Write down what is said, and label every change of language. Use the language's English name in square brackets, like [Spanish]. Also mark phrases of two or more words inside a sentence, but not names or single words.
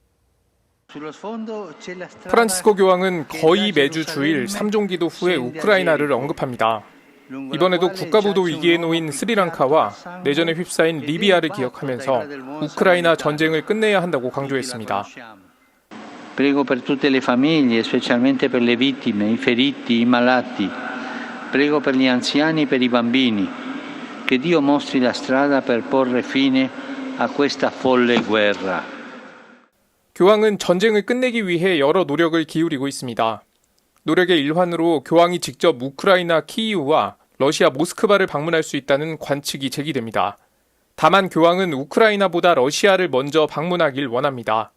[Korean] 프란치스코 교황은 거의 매주 주일 3종 기도 후에 우크라이나를 언급합니다. 이번에도 국가부도 위기에 놓인 스리랑카와 내전에 휩싸인 리비아를 기억하면서 우크라이나 전쟁을 끝내야 한다고 강조했습니다. [Italian] Prego per tutte le famiglie, specialmente per le vittime, i feriti, i malati. Prego per gli anziani e per i bambini. Che Dio mostri la strada per porre fine a questa folle guerra. [Korean] 교황은 전쟁을 끝내기 위해 여러 노력을 기울이고 있습니다. 노력의 일환으로 교황이 직접 우크라이나 키이우와 러시아 모스크바를 방문할 수 있다는 관측이 제기됩니다. 다만 교황은 우크라이나보다 러시아를 먼저 방문하길 원합니다.